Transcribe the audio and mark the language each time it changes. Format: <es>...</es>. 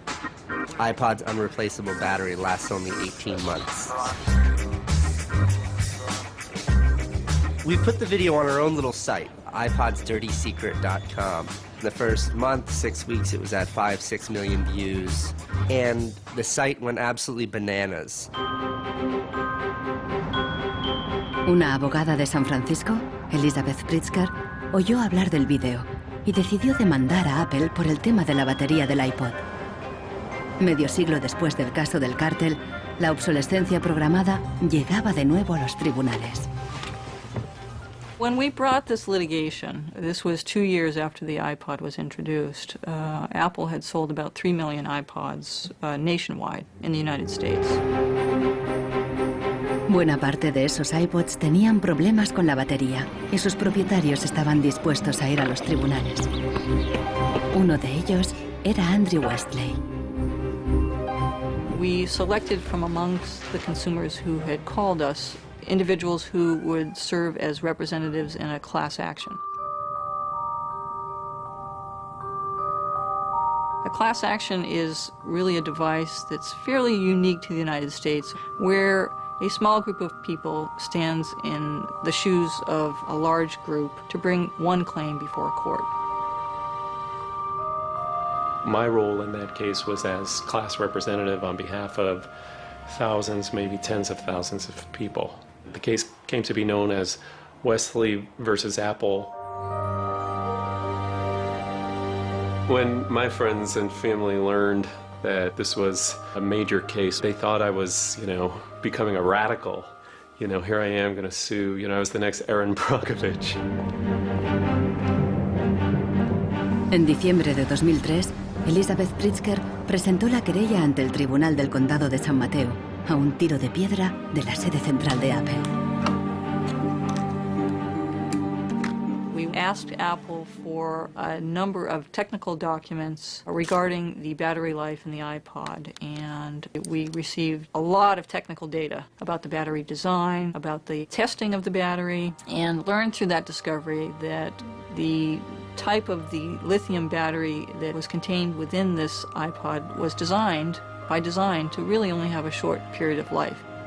<en>iPod's unreplaceable battery lasts only 18 months. We put the video on our own little site, iPodsDirtySecret.com. The first month, 6 weeks, it was at 5-6 million views, and the site went absolutely bananas.</en> <es>Una abogada de San Francisco, Elizabeth Pritzker, oyó hablar del vídeo y decidió demandar a Apple por el tema de la batería del iPod. Medio siglo después del caso del cártel, la obsolescencia programada llegaba de nuevo a los tribunales.</es> <en>When we brought this litigation, this was 2 years after the iPod was introduced, Apple had sold about 3 million iPods nationwide in the United States.</en> <es>Buena parte de esos iPods tenían problemas con la batería y sus propietarios estaban dispuestos a ir a los tribunales. Uno de ellos era Andrew Westley.</es> <en>We selected from amongst the consumers who had called us individuals who would serve as representatives in a class action. A class action is really a device that's fairly unique to the United States, where a small group of people stands in the shoes of a large group to bring one claim before a court. My role in that case was as class representative on behalf of thousands, maybe tens of thousands of people. The case came to be known as Westley versus Apple. When my friends and family learned that this was a major case, they thought I was, becoming a radical. Here I am going to sue. I was the next Aaron Brockovich.</en> <es>En diciembre de 2003, Elizabeth Pritzker presentó la querella ante el Tribunal del Condado de San Mateo, a un tiro de piedra de la sede central de Apple.</es> <en>We asked Apple for a number of technical documents regarding the battery life in the iPod, and we received a lot of technical data about the battery design, about the testing of the battery, and learned through that discovery that the type of the lithium battery that was contained within this iPod was designed by design to really only have a short period of life.</en>